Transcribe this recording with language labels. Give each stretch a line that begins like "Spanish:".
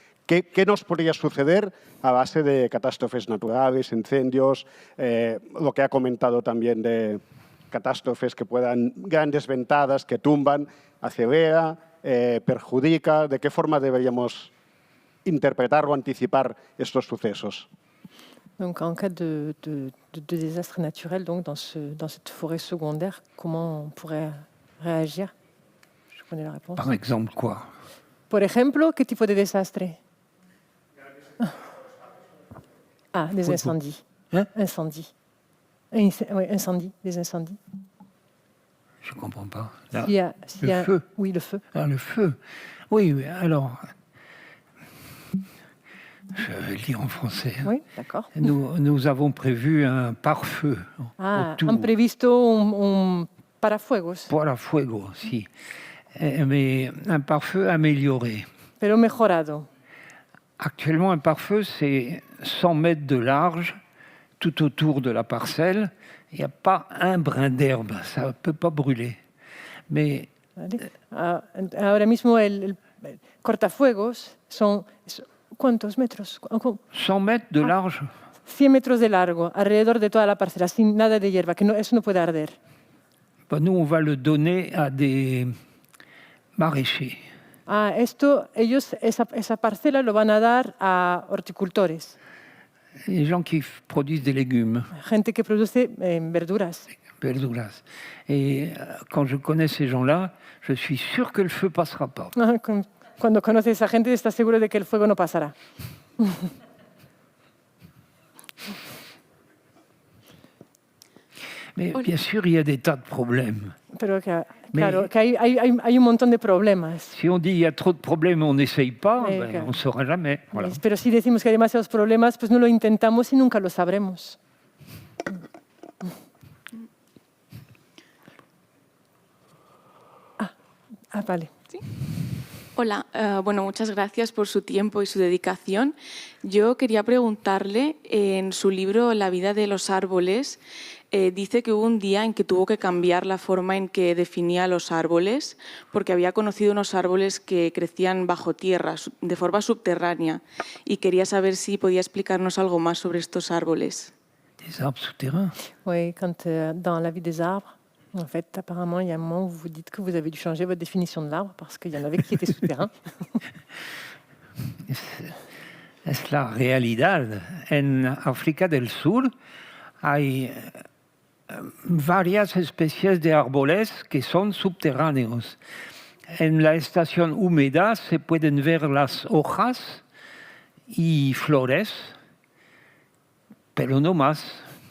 Spanish: ¿Qué nos podría suceder a base de catástrofes naturales, incendios, lo que ha comentado también de catástrofes que puedan, grandes ventadas que tumban, acelera, perjudica? ¿De qué forma deberíamos interpretar o anticipar estos sucesos?
French: Donc, en cas de désastre naturel, donc dans cette forêt secondaire, comment on pourrait réagir? Je connais la réponse. Par exemple, quoi?
Spanish: Por ejemplo, ¿qué tipo de desastre?
French: Ah, des incendies. Hein? Incendies. Oui, incendies, des incendies. Je ne comprends pas. Là, le feu. Oui, le feu. Ah, le feu. Oui, alors... Je vais le dire en français. Oui, d'accord. Nous avons prévu un pare-feu.
Spanish: Han previsto un parafuegos. Parafuego, si.
French: Mais un pare-feu amélioré.
Spanish: Pero mejorado.
French: Actuellement, un pare-feu, c'est 100 mètres de large, tout autour de la parcelle. Il n'y a pas un brin d'herbe, ça ne peut pas brûler. Mais...
Spanish: Ahora mismo el cortafuegos son... ¿Cuántos metros?
French: 100 mètres de large.
Spanish: 100 metros de largo, alrededor de toda la parcela, sin nada de hierba, eso no puede arder.
French: Ben nous, on va le donner à des maraîchers.
Spanish: Esa parcela lo van a dar a horticultores.
French: Les gens qui produisent des légumes.
Spanish: Gente que produce verduras. Verduras.
French: Et quand je connais ces gens-là, je suis sûr que le feu ne passera pas.
Spanish: Cuando conoces a esa gente, estás seguro de que el fuego no pasará.
French: Mais bien sûr, il y a des tas de problèmes.
Spanish: Pero claro, que hay un montón de problemas.
French: Si on dit il y a trop de problèmes, on n'essaye pas, on ne saura jamais. Voilà.
Spanish: Pero si decimos que hay demasiados problemas, pues no lo intentamos y nunca lo sabremos. Vale. ¿Sí? Hola, bueno, muchas gracias por su tiempo y su dedicación. Yo quería preguntarle, en su libro La vida de los árboles, dice que hubo un día en que tuvo que cambiar la forma en que definía los árboles, porque había conocido unos árboles que crecían bajo tierra, de forma subterránea, y quería saber si podía explicarnos algo más sobre estos árboles.
French: Des arbres souterrains? Oui, quand dans La vie des arbres, en fait, apparemment, il y a un moment où vous dites que vous avez dû changer votre définition de l'arbre parce qu'il y en avait qui étaient souterrains.
Spanish: Es la realidad. En África del Sur hay varias especies de árboles que son subterráneos. En la estación húmeda se pueden ver las hojas y flores, pero no más.